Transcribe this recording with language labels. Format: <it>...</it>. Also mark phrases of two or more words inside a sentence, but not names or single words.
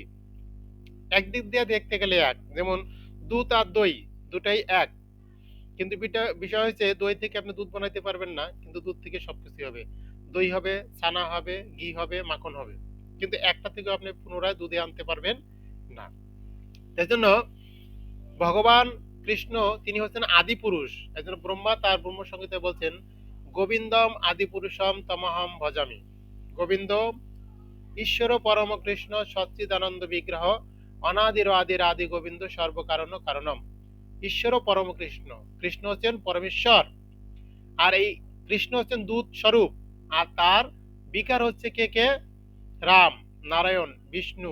<bn>একদিক দিয়ে দেখতে গেলে এক, যেমন দুধ আর দই দুটাই এক, কিন্তু বিষয় হচ্ছে দই থেকে আপনি দুধ বানাইতে পারবেন না, কিন্তু দুধ থেকে সবকিছু হবে। দই হবে, ছানা হবে, ঘি হবে, মাখন হবে, কিন্তু একটা থেকে আপনি পুনরায় দুধে আনতে পারবেন না। এই জন্য ভগবান কৃষ্ণ তিনি হচ্ছেন আদি পুরুষ। এই জন্য ব্রহ্মা তার ব্রহ্ম সংহিতায় বলছেন,</bn> <sa>গোবিন্দম আদি পুরুষম তমহম ভজামি। গোবিন্দ ঈশ্বর পরম কৃষ্ণ সচ্চিদানন্দ বিগ্রহ, অনাদির আদির আদি গোবিন্দ সর্বকারণ কারণম। ঈশ্বর পরম কৃষ্ণ,</sa> <bn>কৃষ্ণ হচ্ছেন পরমেশ্বর, আর এই কৃষ্ণ হচ্ছেন দূত স্বরূপ। আর তার বিকার হচ্ছে কে কে? রাম, নারায়ণ, বিষ্ণু।</bn>